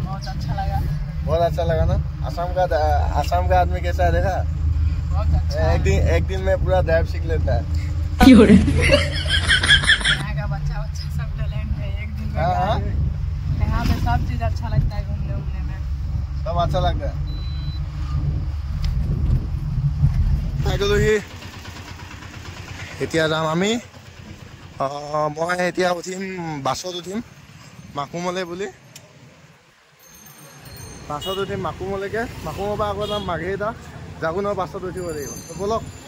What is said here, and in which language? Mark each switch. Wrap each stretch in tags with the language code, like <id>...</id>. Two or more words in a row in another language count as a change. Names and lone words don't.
<hi>बहुत अच्छा लगा ना आसाम का आदमी कैसा है देखा बहुत अच्छा एक दिन में पूरा ड्राइव सीख लेता है यहाँ का बच्चा सब टैलेंट है एक दिन में यहाँ पे सब चीज अच्छा लगता है घूमने में सब अच्छा लगता है</hi> <as>এতিয়া যাম আমি মই এতিয়া উঠিম বাছত উঠিম মাকুমলে বুলি বাছত উঠিম মাকুমলৈকে মাকুমৰ পৰা আকৌ যাম মাঘেৰিটা জাগুনৰ বাছত উঠিব লাগিব বলক</as>